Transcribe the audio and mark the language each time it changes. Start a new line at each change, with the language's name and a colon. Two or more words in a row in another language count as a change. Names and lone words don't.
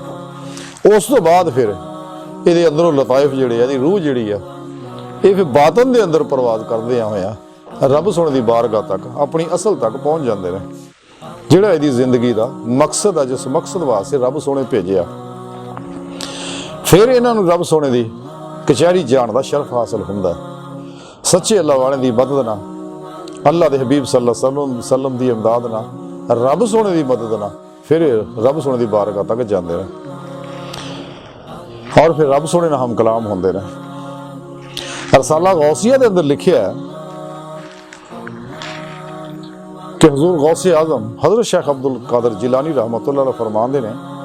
Punjabi: اس توں بعد فیر یہ اندروں لطائف جیہڑے ایہدی روح جیہڑی ہے یہ فیر باطن کے اندر پرواز کردے ہویا رب سوہنے کی بارگاہ تک اپنی اصل تک پہنچ جاتے ہیں، جیہڑا ایہدی زندگی کا مقصد ہے، جس مقصد واسطے رب سوہنے بھیجیا. فیر انہاں نوں رب سوہنے کی کچہری جان دا شرف حاصل ہوندا ہے. سچے اللہ والے کی مدد نال، اللہ کے حبیب
Arabic: صلى الله عليه وسلم
Punjabi: کی امداد نال، رب سوہنے کی مدد نال فیر رب سوہنے کی بارگاہ تک جاتے ہیں اور فیر رب سوہنے نال ہم کلام ہوندے نے. رسالہ غوثیہ کے اندر لکھیا ہے کہ حضور غوث اعظم حضرت شیخ عبدالقادر جیلانی
Arabic: رحمة الله عليه
Punjabi: فرماتے نے